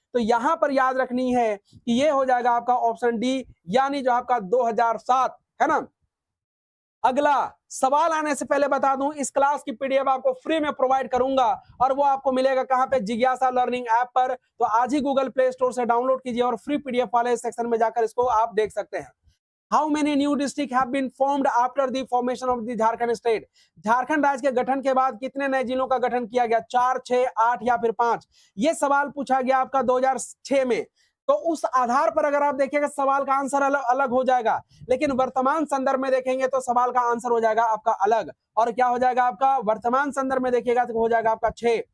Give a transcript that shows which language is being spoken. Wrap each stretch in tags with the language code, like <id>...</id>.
<hi>तो यहां पर याद रखनी है कि ये हो जाएगा आपका ऑप्शन डी, यानी जो आपका 2007 है ना। अगला सवाल आने से पहले बता दूं, इस क्लास की पीडीएफ आपको फ्री में प्रोवाइड करूंगा और वो आपको मिलेगा कहां पे, जिज्ञासा लर्निंग ऐप पर। तो आज ही गूगल प्ले स्टोर से डाउनलोड कीजिए और फ्री पीडीएफ वाले सेक्शन में जाकर इसको आप देख सकते हैं।</hi> <en>How many new districts have been formed after the formation of the Jharkhand state?</en> <hi>Jharkhand राज्य के गठन के बाद कितने नए जिलों का गठन किया गया? 4, 6, 8 या फिर 5? ये सवाल पूछा गया आपका 2006 में। तो उस आधार पर अगर आप देखिएगा सवाल का आंसर अलग हो जाएगा, लेकिन वर्तमान संदर्भ में देखेंगे तो सवाल का आंसर हो जाएगा आपका अलग। और क्या हो जाएगा आपका, वर्तमान संदर्भ में देखिएगा तो हो जाएगा आपका 6।</hi>